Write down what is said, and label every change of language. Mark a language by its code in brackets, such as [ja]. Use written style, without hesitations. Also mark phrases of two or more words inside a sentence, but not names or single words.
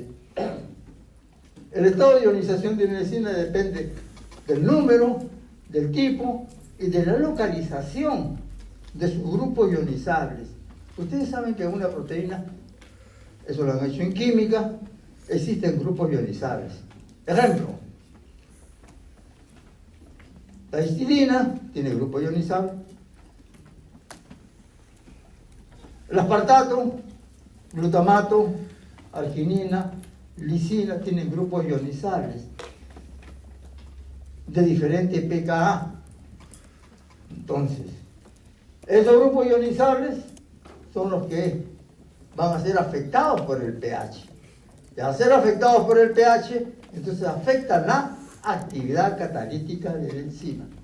[es] El estado de ionización de una enzima depende del número, del tipo y de la localización de sus grupos ionizables. Ustedes saben que en una proteína, eso lo han hecho en química, existen grupos ionizables. Ejemplo, La histidina tiene grupo ionizable. El aspartato, glutamato, arginina, lisina tienen grupos ionizables de diferente pKa. Entonces, esos grupos ionizables son los que van a ser afectados por el pH. Y al ser afectados por el pH, entonces afectan la actividad catalítica de la enzima.